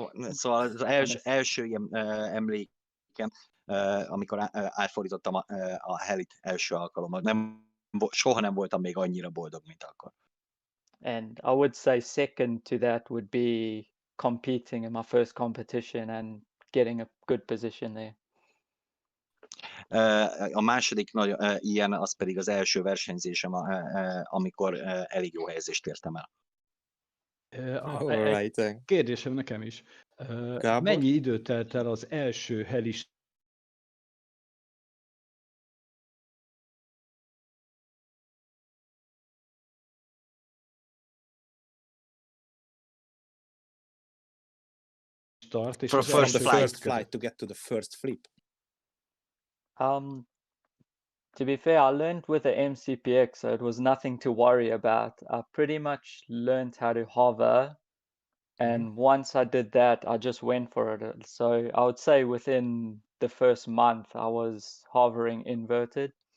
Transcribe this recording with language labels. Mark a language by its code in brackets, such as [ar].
[hu] Szóval az első ilyen emlékem, amikor átfordítottam a helit első alkalommal. Soha nem voltam még annyira boldog, mint akkor. [en] And I would say second to that would be competing in my first competition and getting a good position there. [hu] A második nagy ilyen, az pedig az első versenyzésem, amikor elég jó helyezést értem el. Egy kérdésem nekem is. Mennyi idő telt el az első helis start, és [en] from the first flight to get to the first flip? To be fair, I learned with the MCPX, so it was nothing to worry about. I pretty much learned how to hover And once I did that, I just went for it. So I would say within the first month, I was hovering inverted.